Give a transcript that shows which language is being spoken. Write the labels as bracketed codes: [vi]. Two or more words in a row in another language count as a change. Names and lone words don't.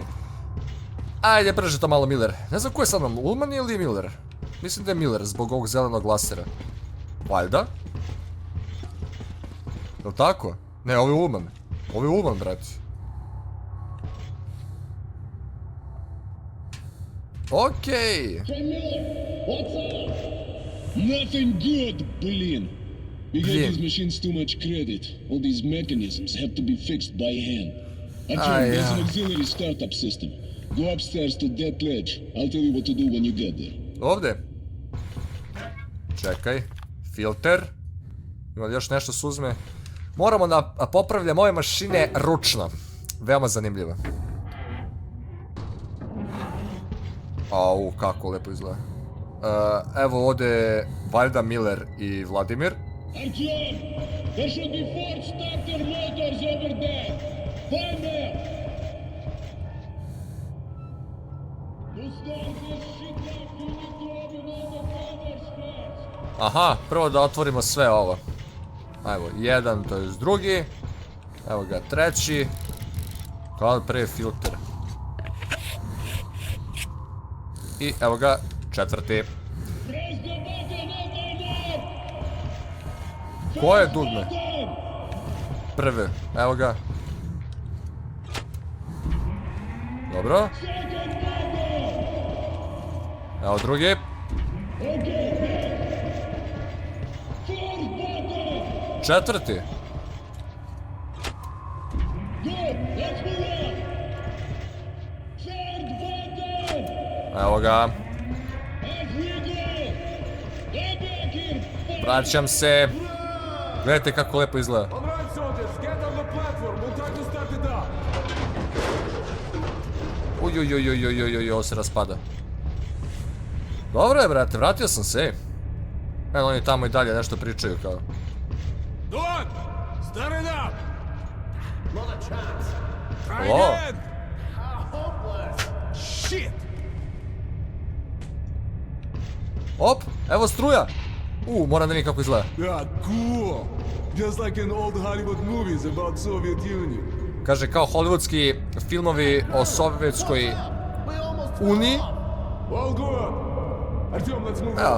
[sr] Ajde, brže to malo Miller. Ne znam ko je sad nam, Ulman ili Miller? Mislim da je Miller zbog ovog zelenog lasera. Valjda? Jel' tako? Ne, ovo je Ulman. Ovo je Ulman, brati. Okej. [en] Hey Miller, what's up? Nothing good, Blin. We gave these machines too much credit. All these mechanisms have to be fixed by hand. Actually, there's an auxiliary startup system. Go upstairs to that ledge. I'll tell you what to do when you get there. [sr] Ovde? Čekaj. Filter. Ima li još nešto se uzme? Moramo da popravljamo ove mašine ručno. Veoma zanimljivo. Au, kako lepo izgleda. Evo ovdje Valda, Miller i Vladimir. [en] Artyom, there should be 4 starter motors over there. Find them. To start this shit up, you need to open all the covers first. [sr] Aha, prvo da otvorimo sve ovo. Evo, jedan, to je drugi. Evo ga, treći. Kao prvi filter. I evo ga, četvrti. [en] Press the button, open up. [sr] Koje dugme? Prvi, evo ga. Dobro. [en] Second button. [sr] Evo drugi. [en] Okay. Fourth button. [sr] Četvrti. [en] Good, let's move on. Third button. [sr] Evo ga. [en] Off we go. Get back here. [sr] Vraćam se. Gledajte kako lepo izgleda. [en] All right, soldiers, get on the platform. We'll try to start it up. [sr] Uj, ovo se raspada. Dobro je, brate, vratio sam se. Evo, oni tamo i dalje nešto pričaju kao. [en] Don, start it up. Not a chance. Try Oh. again. Hopeless. Shit. [sr] Op, evo struja. Moram da vidim kako izgleda. [en] Yeah, cool. Just like in old Hollywood movies about Soviet Union. [sr] Kaže, kao hollywoodski filmovi o Sovjetskoj uniji. [en] All good. Artyom, let's move [sr] Evo,